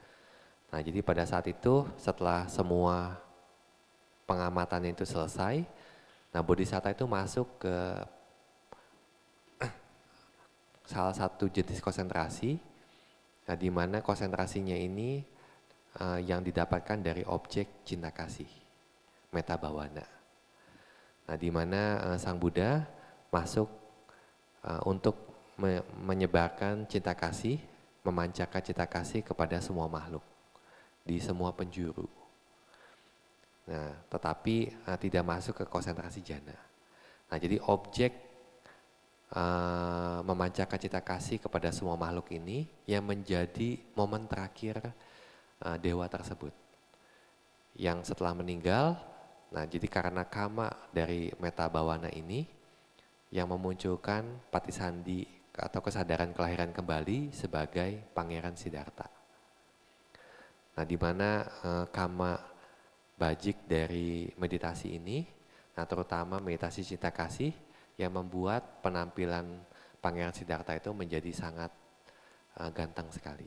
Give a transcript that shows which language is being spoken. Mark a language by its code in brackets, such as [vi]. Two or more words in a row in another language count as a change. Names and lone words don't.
[id] Nah, jadi pada saat itu setelah semua pengamatan itu selesai, nah bodhisatta itu masuk ke salah satu jenis konsentrasi, nah di mana konsentrasinya ini yang didapatkan dari objek cinta kasih, [pi] metta bhavana. [id] Nah, di mana Sang Buddha masuk untuk menyebarkan cinta kasih, memancarkan cinta kasih kepada semua makhluk di semua penjuru. Nah, tetapi tidak masuk ke konsentrasi jhana. Nah, jadi objek memancarkan cinta kasih kepada semua makhluk ini yang menjadi momen terakhir dewa tersebut. Yang setelah meninggal, nah jadi karena kama dari [pi] metta bhavana [id] ini yang memunculkan patisandhi atau kesadaran kelahiran kembali sebagai Pangeran Siddhartha. Nah, di mana kama bajik dari meditasi ini, nah terutama meditasi cinta kasih yang membuat penampilan Pangeran Siddhartha itu menjadi sangat ganteng sekali.